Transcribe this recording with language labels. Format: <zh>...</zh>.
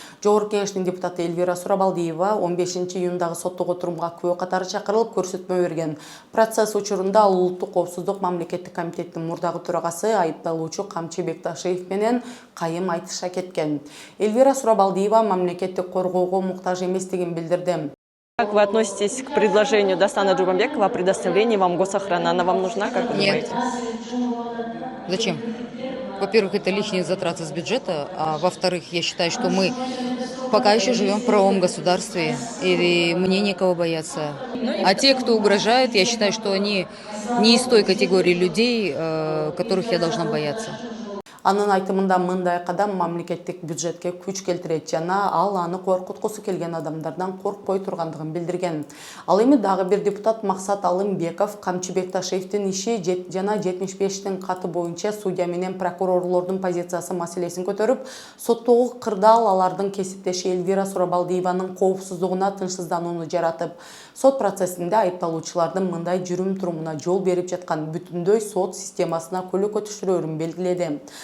<ky>Жогорку кеңештин депутаты Эльвира Сурабалдиева 15-июндагы соттук отурумга күбө катары чакырылып көрсөтмө берген. Процесс учурунда ал улуттук коопсуздук мамлекеттик комитеттин мурдагы төрагасы айыпталуучу Камчы Бекташиев менен кайым айтыша кеткен. Эльвира Сурабалдиева мамлекеттик коргоого муктаж эместигин билдирди.</ky> <ru>Как вы относитесь к предложению Дастана Джумабекова о предоставлении вам госохраны? Она вам нужна, как вы думаете? Зачем? Во-первых, это лишние затраты с бюджета, а во-вторых, я считаю, что мы пока еще живем в правовом государстве, и мне некого бояться. А те, кто угрожает, я считаю, что они не из той категории людей, которых я должна бояться.</ru> <ky>Анын айтымында мындай кадам мамлекеттик бюджетке күч келтирет жана ал аны коркуткусу келген адамдардан коркпой тургандыгын билдирген. Ал эми дагы бир депутат Максат Алымбеков Камчы Бекташиевдин иши жана 75тин каты боюнча судья менен прокурорлордун позициясы маселесин көтөрүп, соттогу кырдаал алардын кесиптеши Эльвира Сурабалдиеванын коопсуздугуна тынчсызданууну жаратып, сот процессинде айыпталуучулардын мындай жүрүм турумуна жол берип жаткан бүтүндөй сот системасына көлөкө түшүрөрүн белгиледи.</ky>